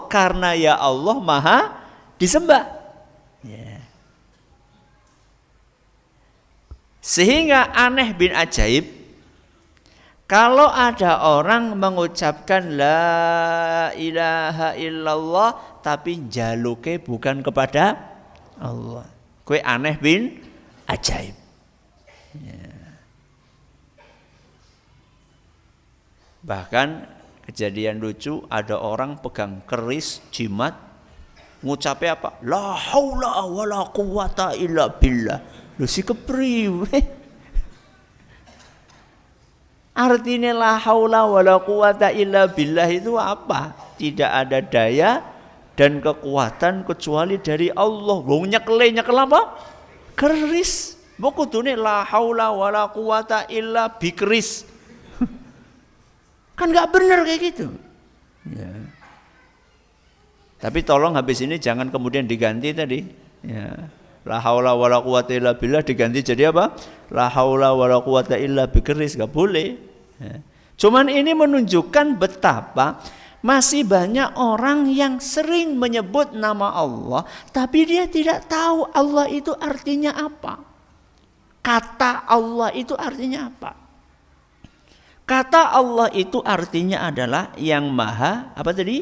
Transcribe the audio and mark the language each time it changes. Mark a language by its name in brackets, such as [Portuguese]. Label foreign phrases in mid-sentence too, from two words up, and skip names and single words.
[Indonesian] Karena ya Allah maha disembah. Sehingga aneh bin ajaib, kalau ada orang mengucapkan [Arabic] لا إله إلا الله [Indonesian] tapi jaluke bukan kepada Allah, [Javanese] kue aneh bin ajaib. [Indonesian] Bahkan kejadian lucu, ada orang pegang keris jimat, ngucapnya apa? [Arabic] لا حول ولا قوة إلا بالله. [Javanese] Lu si kepriwe? [Indonesian] Artinya [Arabic] لا حول ولا قوة إلا بالله [Indonesian] itu apa? Tidak ada daya dan kekuatan kecuali dari Allah. [Javanese] Wong nyekel apa? Keris. Mbok kudune [Arabic] لا حول ولا قوة إلا بكريس. [Indonesian] Kan enggak benar kayak gitu. Ya. Tapi tolong habis ini jangan kemudian diganti tadi. Ya. [Arabic] لا حول ولا قوة إلا بالله [Indonesian] diganti jadi apa? [Arabic] لا حول ولا قوة إلا بكريس. [Indonesian] Enggak boleh. Ya. Cuman ini menunjukkan betapa masih banyak orang yang sering menyebut nama Allah, tapi dia tidak tahu Allah itu artinya apa. Kata Allah itu artinya apa? Kata Allah itu artinya adalah yang maha apa tadi?